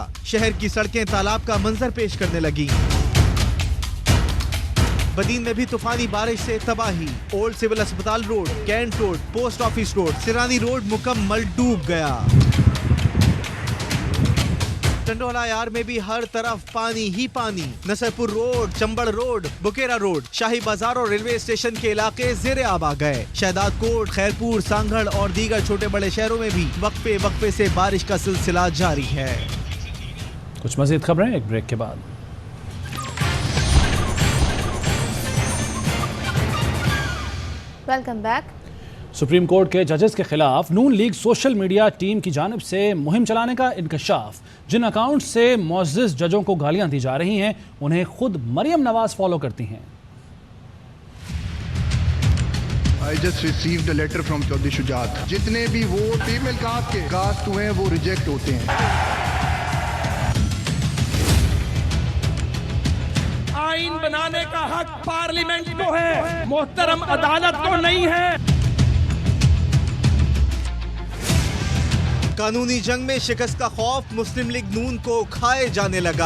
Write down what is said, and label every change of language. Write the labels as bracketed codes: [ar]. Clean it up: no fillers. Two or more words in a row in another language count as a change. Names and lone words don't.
[ur] شہر کی سڑکیں تالاب کا منظر پیش کرنے لگی۔ بدین میں بھی طوفانی بارش سے تباہی. اولڈ سول اسپتال روڈ، کینٹ روڈ، پوسٹ آفس روڈ، سرانی روڈ مکمل ڈوب گیا. ٹنڈولا یار میں بھی ہر طرف پانی ہی پانی. نصرپور روڈ، چمبڑ روڈ، بکیرا روڈ, شاہی بازار اور ریلوے اسٹیشن کے علاقے زیر آب آ گئے. شہداد کوٹ، خیرپور، سانگھڑ اور دیگر چھوٹے بڑے شہروں میں بھی وقفے وقفے سے بارش کا سلسلہ جاری ہے. کچھ مزید خبریں ایک بریک کے بعد. [en] Welcome back. [ur] سپریم کورٹ کے ججز کے خلاف نون لیگ [en] social media team [ur] کی جانب سے مہم چلانے کا انکشاف. جن اکاؤنٹ سے معزز ججوں کو گالیاں دی جا رہی ہیں انہیں خود مریم نواز فالو کرتی ہیں. [en] I just received a letter from चौधरी शुजात। [ur] جتنے بھی ووٹ [en] female cast [ur] ہوئے ہیں وہ ریجیکٹ ہوتے ہیں. آئین بنانے کا حق پارلیمنٹ کو ہے، محترم عدالت کو نہیں ہے. قانونی جنگ میں شکست کا خوف مسلم لیگ نون کو کھائے جانے لگا.